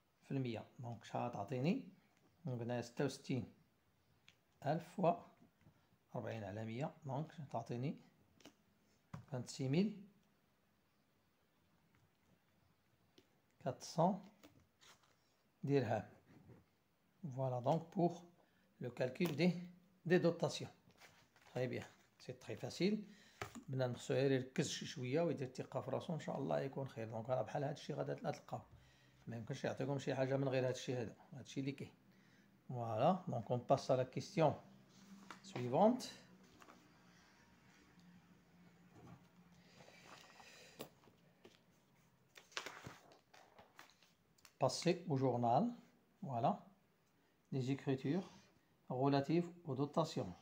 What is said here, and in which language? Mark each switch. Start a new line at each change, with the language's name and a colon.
Arabic: دونك شحال تعطيني؟ دونك هنايا 66,000 فوا 40 على 100، دونك تعطيني 26,400 dirhams.
French: Voilà donc pour le calcul des dotations. Très bien, c'est très facile.
Arabic: بدنا نخصو غير يركز شي شويه ويدير الثقه في راسو ان شاء الله يكون خير. دونك راه بحال هذا الشيء غادا تلقاو، ما يمكنش يعطيكم شي حاجه من غير هذا الشيء هذا، هذا الشيء اللي كاين.
French: Voilà, donc on passe à la question suivante. passer au journal. Voilà. Les écritures relatives aux dotations.